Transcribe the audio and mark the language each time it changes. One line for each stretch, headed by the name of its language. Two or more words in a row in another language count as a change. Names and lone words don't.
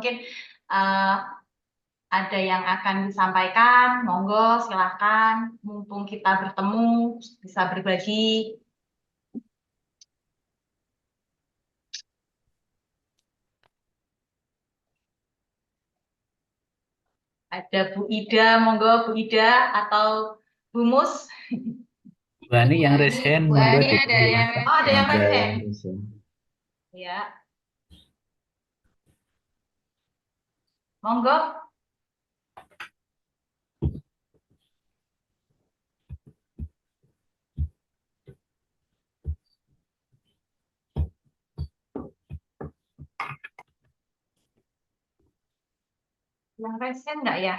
Indonesian: Mungkin ada yang akan disampaikan, monggo silahkan. Mumpung kita bertemu, bisa berbagi. Ada Bu Ida, monggo Bu Ida, atau Bu Mus. Bu Ani yang resen, Bu monggo Ani ada yang dipersilakan. ada yang resen. Ya. Monggo. Yang resen enggak ya?